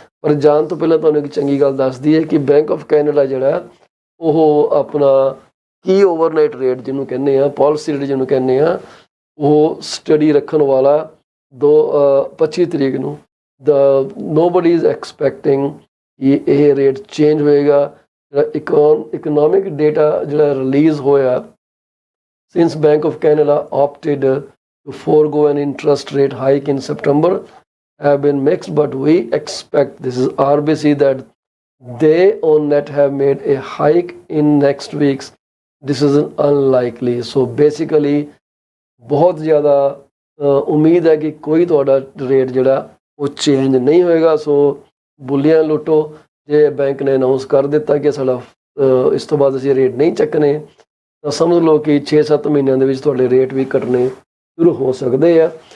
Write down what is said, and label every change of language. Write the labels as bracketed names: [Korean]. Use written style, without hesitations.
[Punjabi] ਪਰ ਜਾਣ ਤੋਂ ਪਹਿਲਾਂ ਤੁਹਾਨੂੰ ਇੱਕ ਚੰਗੀ ਗੱਲ ਦੱਸਦੀ ਹੈ ਕਿ ਬੈਂਕ ਆਫ ਕੈਨੇਡਾ ਜਿਹੜਾ ਉਹ ਆਪਣਾ ਕੀ ਓਵਰਨਾਈਟ ਰੇਟ ਜਿਹਨੂੰ ਕਹਿੰਦੇ ਆ, ਪਾਲਿਸੀ ਰੇਟ ਜਿਹਨੂੰ ਕਹਿੰਦੇ ਆ, ਉਹ ਸਟੱਡੀ ਰੱਖਣ ਵਾਲਾ 25 ਤਰੀਕ ਨੂੰ [English] nobody is expecting [Punjabi] ਕਿ ਇਹ ਰੇਟ ਚੇਂਜ ਹੋਏਗਾ। ਜਿਹੜਾ ਇਕਨੋਮਿਕ ਡੇਟਾ ਜਿਹੜਾ ਰਿਲੀਜ਼ ਹੋਇਆ [English] since Bank of Canada opted to forego an interest rate hike in September have been mixed, but we expect, this is RBC, that they on net have made a hike in next week's decision unlikely. So basically [Hindi] बहुत ज़्यादा उम्मीद है कि कोई [Punjabi] ਤੁਹਾਡਾ rate ਜਿਹੜਾ ਉਹ change ਨਹੀਂ ਹੋਏਗਾ। ਸੋ ਬੁੱਲੀਆਂ ਲੁੱਟੋ, ਜੇ ਬੈਂਕ ਨੇ ਅਨਾਉਂਸ ਕਰ ਦਿੱਤਾ ਕਿ ਸਾਡਾ ਇਸ ਤੋਂ ਬਾਅਦ ਅਸੀਂ ਰੇਟ ਨਹੀਂ ਚੱਕਣੇ ਤਾਂ ਸਮਝ ਲਓ ਕਿ 6-7 ਮਹੀਨਿਆਂ ਦੇ ਵਿੱਚ ਤੁਹਾਡੇ ਰੇਟ ਵੀ ਘਟਣੇ ਸ਼ੁਰੂ ਹੋ ਸਕਦੇ ਆ।